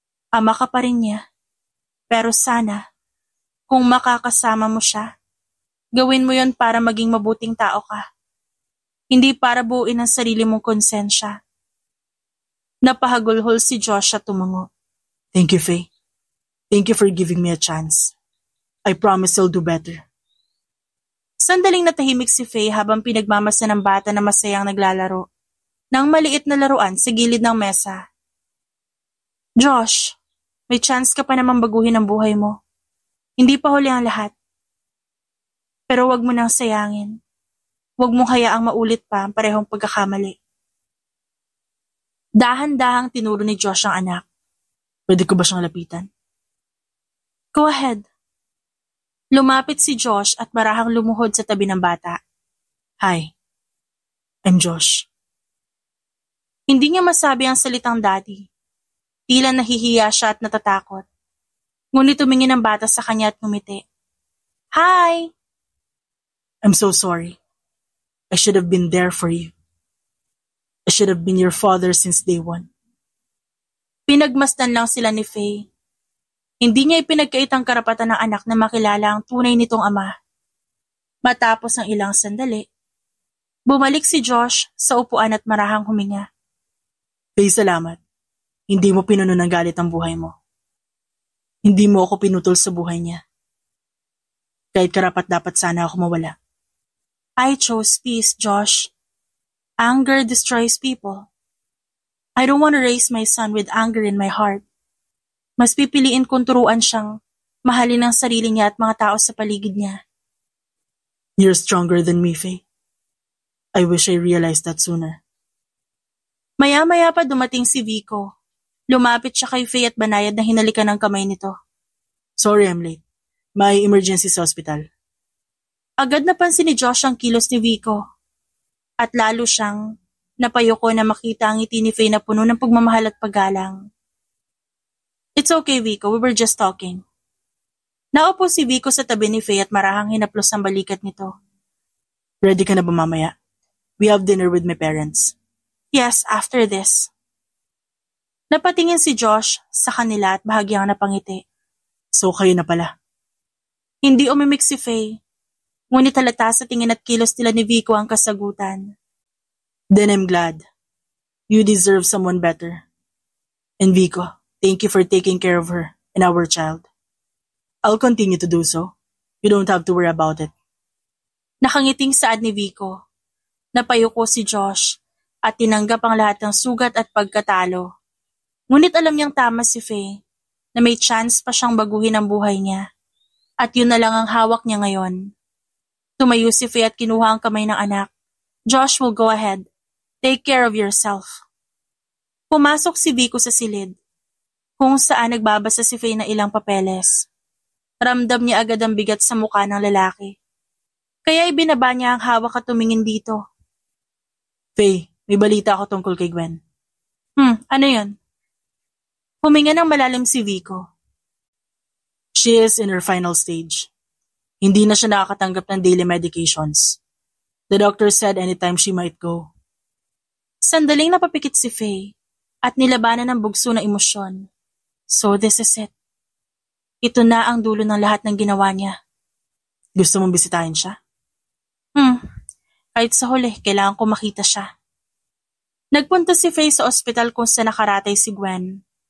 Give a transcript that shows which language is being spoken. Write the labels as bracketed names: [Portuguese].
[Filipino] Ama ka pa rin niya. Pero sana, kung makakasama mo siya, gawin mo yon para maging mabuting tao ka. Hindi para buuin ang sarili mong konsensya. Napahagulhol si Josh at tumango. [English] Thank you, Faye. Thank you for giving me a chance. I promise I'll do better. [Filipino] Sandaling natahimik si Faye habang pinagmamasa ng bata na masayang naglalaro ng maliit na laruan sa gilid ng mesa. Josh, may chance ka pa naman baguhin ang buhay mo. Hindi pa huli ang lahat. Pero wag mo nang sayangin. Wag mong hayaang maulit pa ang parehong pagkakamali. Dahan-dahang tinuro ni Josh ang anak. Pwede ko ba siyang lapitan? [English] Go ahead. [Filipino] Lumapit si Josh at marahang lumuhod sa tabi ng bata. [English] Hi, I'm Josh. [Filipino] Hindi niya masabi ang salitang daddy. Tila nahihiya siya at natatakot. Ngunit tumingin ang bata sa kanya at ngumiti. [English] Hi! I'm so sorry. I should have been there for you. I should have been your father since day one. [Filipino] Pinagmasdan lang sila ni Faye. Hindi niya ipinagkait ang karapatan ng anak na makilala ang tunay nitong ama. Matapos ang ilang sandali, bumalik si Josh sa upuan at marahang huminga. Faye, salamat. Hindi mo pinuno ng galit ang buhay mo. Hindi mo ako pinutol sa buhay niya. Kahit karapat-dapat sana ako mawala. [English] I chose peace, Josh. Anger destroys people. I don't want to raise my son with anger in my heart. [Filipino] Mas pipiliin kong turuan siyang mahalin ang sarili niya at mga tao sa paligid niya. [English] You're stronger than me, Faye. I wish I realized that sooner. [Filipino] Maya-maya pa dumating si Vico. Lumapit siya kay Faye at banayad na hinalikan ng kamay nito. [English] Sorry I'm late. May emergency sa hospital. [Filipino] Agad napansin ni Josh ang kilos ni Vico. At lalo siyang napayoko na makita ang ngiti ni Faye na puno ng pagmamahal at paggalang. [English] It's okay, Vico. We were just talking. [Filipino] Naupo si Vico sa tabi ni Faye at marahang hinaplos ang balikat nito. Ready ka na ba mamaya? [English] We have dinner with my parents. Yes, after this. [Filipino] Napatingin si Josh sa kanila at bahagyang napangiti. So kayo na pala. Hindi umimik si Faye. Ngunit halata sa tingin at kilos nila ni Vico ang kasagutan. [English] Then I'm glad. You deserve someone better. And Vico, thank you for taking care of her and our child. I'll continue to do so. You don't have to worry about it. [Filipino] Nakangiting saad ni Vico. Napayuko si Josh at tinanggap ang lahat ng sugat at pagkatalo. Ngunit alam niyang tama si Faye na may chance pa siyang baguhin ang buhay niya. At yun na lang ang hawak niya ngayon. Tumayo si Faye at kinuha ang kamay ng anak. [English] Josh will go ahead. Take care of yourself. [Filipino] Pumasok si Vico sa silid, kung saan nagbabasa si Faye ng ilang papeles. Ramdam niya agad ang bigat sa mukha ng lalaki. Kaya ibinaba niya ang hawak at tumingin dito. Faye, may balita ako tungkol kay Gwen. Ano yun? Huminga ng malalim si Vico. [English] She is in her final stage. [Filipino] Hindi na siya nakakatanggap ng [English] daily medications. The doctor said anytime she might go. [Filipino] Sandaling napapikit si Faye at nilabanan ng bugso na emosyon. [English] So this is it. [Filipino] Ito na ang dulo ng lahat ng ginawa niya. Gusto mong bisitahin siya? Kahit sa huli, kailangan ko makita siya. Nagpunta si Faye sa ospital kung saan nakaratay si Gwen.